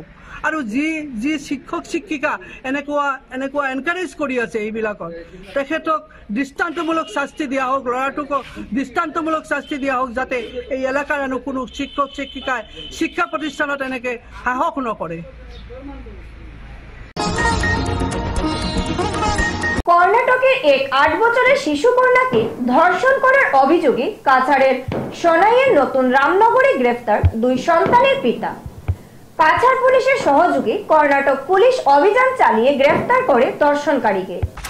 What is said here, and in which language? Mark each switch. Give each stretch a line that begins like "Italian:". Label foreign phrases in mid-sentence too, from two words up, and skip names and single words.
Assamese: আৰু যি শিক্ষক শিক্ষিকা এনেকুৱা এনকাৰেজ কৰি আছে এইবিলাকক, তেখেতক দৃষ্টান্তমূলক শাস্তি দিয়া হোক, ল'ৰাটোক দৃষ্টান্তমূলক শাস্তি দিয়া হোক, যাতে এই এলেকাৰ কোনো শিক্ষক শিক্ষিকাই শিক্ষা প্ৰতিষ্ঠানত এনেকৈ সাহস নকৰে।
Bangla: কর্ণাটকের এক 8 বছরের শিশু কন্যাকে ধর্ষণ করার অভিযোগে কাছাড়ের সোনাইয়ের নতুন রামনগরে গ্রেফতার 2 সন্তানের পিতা। কাছাড় পুলিশের সহযোগে কর্ণাটক পুলিশ অভিযান চালিয়ে গ্রেফতার করে ধর্ষণকারীকে।